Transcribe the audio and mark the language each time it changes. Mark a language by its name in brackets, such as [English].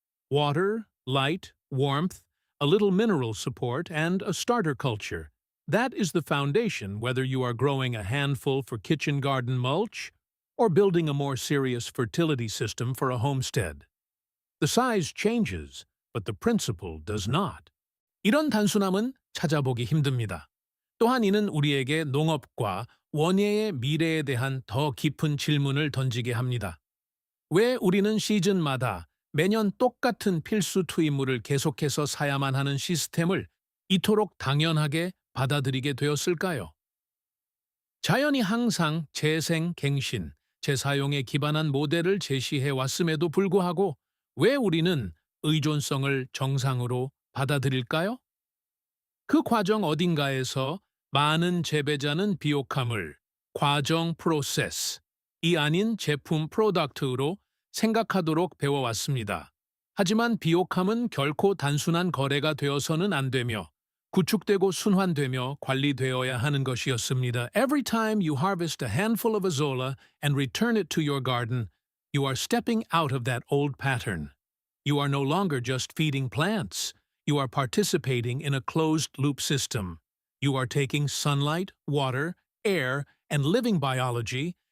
[English] Water, light, warmth, a little mineral support, and a starter culture. That is the foundation whether you are growing a handful for kitchen garden mulch or building a more serious fertility system for a homestead. The size changes, but the principle does not. [Korean] 이런 단순함은 찾아보기 힘듭니다. 또한 이는 우리에게 농업과 원예의 미래에 대한 더 깊은 질문을 던지게 합니다. 왜 우리는 시즌마다 매년 똑같은 필수 투입물을 계속해서 사야만 하는 시스템을 이토록 당연하게 받아들이게 되었을까요? 자연이 항상 재생, 갱신, 재사용에 기반한 모델을 제시해 왔음에도 불구하고 왜 우리는 의존성을 정상으로 받아들일까요? 그 과정 어딘가에서 많은 재배자는 비옥함을 과정 프로세스이 아닌 제품 프로덕트로 생각하도록 배워왔습니다. 하지만 비옥함은 결코 단순한 거래가 되어서는 안 되며 구축되고 순환되며 관리되어야 하는 것이었습니다. [English] Every time you harvest a handful of Azolla and return it to your garden, you are stepping out of that old pattern. You are no longer just feeding plants. You are participating in a closed-loop system. You are taking sunlight, water, air, and living biology